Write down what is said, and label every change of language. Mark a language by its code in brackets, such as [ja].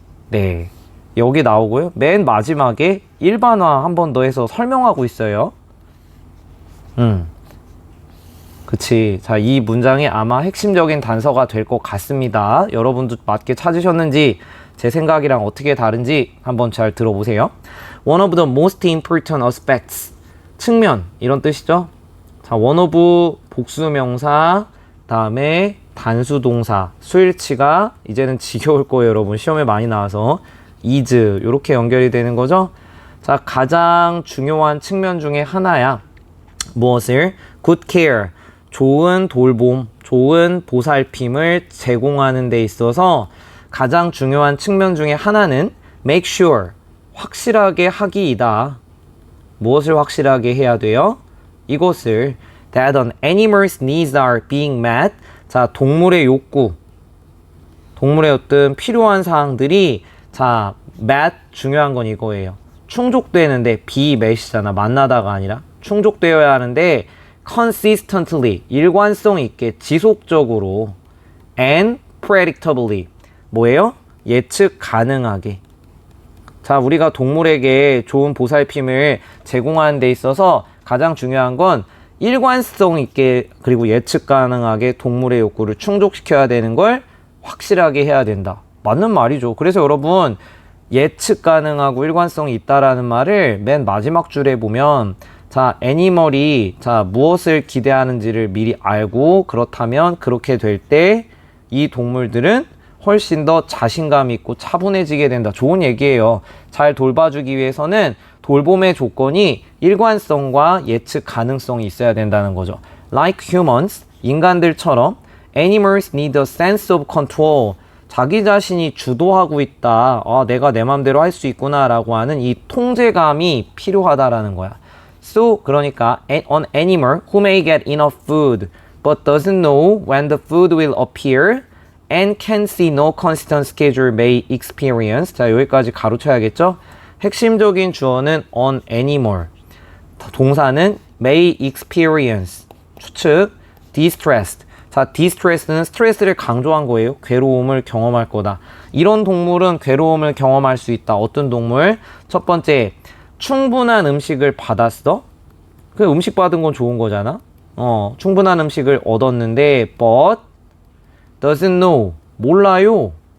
[ko] 네, 여기 나오고요. 맨 마지막에 일반화 한 번 더 해서 설명하고 있어요. 그치. 자, 이 문장이 아마 핵심적인 단서가 될 것 같습니다. 여러분도 맞게 찾으셨는지, 제 생각이랑 어떻게 다른지 한번 잘 들어보세요. [en] One of the most important aspects. [ko] 측면, 이런 뜻이죠. 자, one of 복수명사, 다음에 단수동사, 수일치가 이제는 지겨울 거예요, 여러분. 시험에 많이 나와서. is, 이렇게 연결이 되는 거죠. 자, 가장 중요한 측면 중에 하나야. 무엇을? [en] good care. [ko] 좋은 돌봄, 좋은 보살핌을 제공하는 데 있어서 가장 중요한 측면 중에 하나는 [en] make sure, [ko] 확실하게 하기이다. 무엇을 확실하게 해야 돼요? 이것을 [en] that an animal's needs are being met. [ko] 자, 동물의 욕구, 동물의 어떤 필요한 사항들이 자, met, 중요한 건 이거예요. 충족되는데, be met이잖아. 만나다가 아니라 충족되어야 하는데 consistently, 일관성 있게, 지속적으로 [en] and predictably, [ko] 뭐예요? 예측 가능하게. 자, 우리가 동물에게 좋은 보살핌을 제공하는 데 있어서 가장 중요한 건 일관성 있게 그리고 예측 가능하게 동물의 욕구를 충족시켜야 되는 걸 확실하게 해야 된다. 맞는 말이죠. 그래서 여러분, 예측 가능하고 일관성이 있다라는 말을 맨 마지막 줄에 보면, 자, 애니멀이 자, 무엇을 기대하는지를 미리 알고, 그렇다면 그렇게 될 때 이 동물들은 훨씬 더 자신감 있고 차분해지게 된다. 좋은 얘기예요. 잘 돌봐주기 위해서는 돌봄의 조건이 일관성과 예측 가능성이 있어야 된다는 거죠. [en] Like humans, [ko] 인간들처럼 [en] animals need a sense of control. [ko] 자기 자신이 주도하고 있다. 아, 내가 내 맘대로 할 수 있구나 라고 하는 이 통제감이 필요하다라는 거야. [en] So, [ko] 그러니까 [en] an animal who may get enough food but doesn't know when the food will appear and can see no consistent schedule may experience. [ko] 자, 여기까지 가로쳐야겠죠? 핵심적인 주어는 an animal. 동사는 may experience. 추측. distressed. 자, distressed는 스트레스를 강조한 거예요. 괴로움을 경험할 거다. 이런 동물은 괴로움을 경험할 수 있다. 어떤 동물? 첫 번째, 충분한 음식을 받았어? 그 음식 받은 건 좋은 거잖아? 충분한 음식을 얻었는데 [en] but doesn't know, [ko] 몰라요.